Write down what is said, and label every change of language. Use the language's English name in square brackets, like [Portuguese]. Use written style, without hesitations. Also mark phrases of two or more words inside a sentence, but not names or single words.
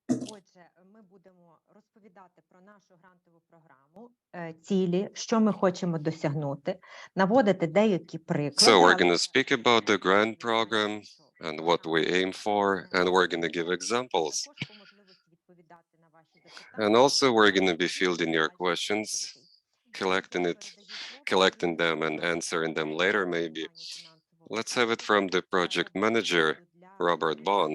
[Ukrainian] Отже, ми будемо розповідати про нашу грантову програму, цілі, що ми хочемо досягнути, наводити деякі приклади. [English] So we're going to speak about the grant program and what we aim for, and we're going to give examples. And also we're going to be fielding your questions, collecting them and answering them later maybe. Let's have it from the project manager, Robert Bond.